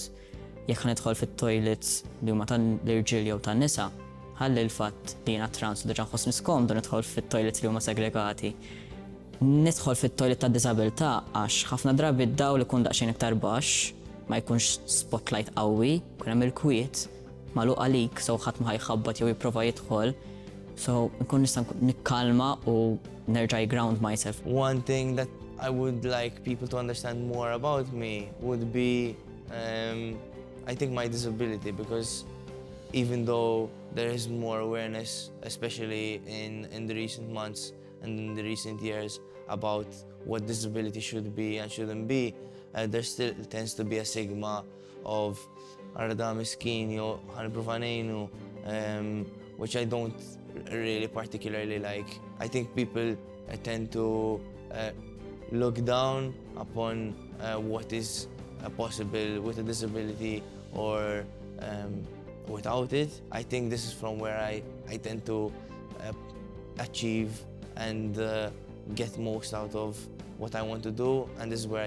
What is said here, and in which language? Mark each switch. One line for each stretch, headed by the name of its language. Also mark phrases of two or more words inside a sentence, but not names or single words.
Maltese: Jekk nidħol fit-toilets li huma tal-irġiel jew tan-nisa, ħalli l-fatt li jiena trans u diġà nħossni skomdu nidħol fit-toilets li huma segregati. Nidħol fit-toilet tad-diżabilità għax ħafna drabi d-dawl ikun daqsxejn iktar baxx, ma jkunx spotlight qawwi, kun hemm il-kwiet magħluq għalik sew ħadd ma ħajħabbat jew jipprova jidħol. So nkun nista' nikkalma u nerġa'
English: ground myself. One thing that I would like people to understand more about me would be, I think, my disability, because even though there is more awareness, especially in the recent months and in the recent years, about what disability should be and shouldn't be, there still tends to be a stigma of
Maltese: Arda miskin jew ħanipprova ngħinu,
English: which I don't really particularly like. I think people tend to look down upon what is possible with a disability or without it. I think this is from where I tend to achieve and get most out of what I want to do, and this is where I